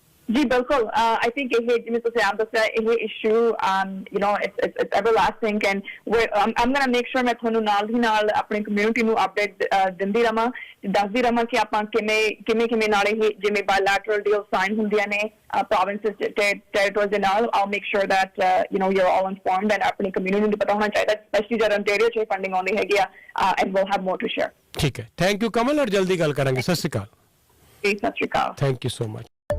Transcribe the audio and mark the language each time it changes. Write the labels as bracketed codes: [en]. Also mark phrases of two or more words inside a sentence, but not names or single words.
[pa] ਜੀ ਬਿਲਕੁਲ [en] I think [pa] ਇਹ ਜਿਵੇਂ ਤੁਸੀਂ ਆਪ ਦੱਸਿਆ ਇਹ ਇਸ਼ੂ [en] you know it's everlasting and I'm gonna make sure [pa] ਮੈਂ ਤੁਹਾਨੂੰ ਨਾਲ ਦੀ ਨਾਲ ਆਪਣੀ ਕਮਿਊਨਿਟੀ ਨੂੰ ਅਪਡੇਟ ਦਿੰਦੀ ਰਵਾਂ ਦੱਸਦੀ ਰਵਾਂ ਕਿ ਆਪਾਂ ਕਿਵੇਂ ਨਾਲ ਇਹ ਜਿਵੇਂ [en] bilateral deal [pa] ਸਾਈਨ ਹੁੰਦੀਆਂ ਨੇ [en] provinces territories [pa] ਦੇ ਨਾਲ [en] I'll make sure that you know you're all informed and [pa] ਆਪਣੀ ਕਮਿਊਨਿਟੀ ਨੂੰ ਪਤਾ ਹੋਣਾ ਚਾਹੀਦਾ ਸਪੈਸ਼ਲੀ ਜਦ ontario 'ਚ ਫੰਡਿੰਗ ਆਉਂਦੀ ਹੈਗੀ ਆ [en] and we'll have more to share [pa] ਠੀਕ ਹੈ [en] thank you [pa] ਕਮਲ ਔਰ ਜਲਦੀ ਗੱਲ ਕਰਾਂਗੇ ਸਤਿ ਸ਼੍ਰੀ ਅਕਾਲ ਜੀ ਸਤਿ ਸ਼੍ਰੀ ਅਕਾਲ [en] thank you so much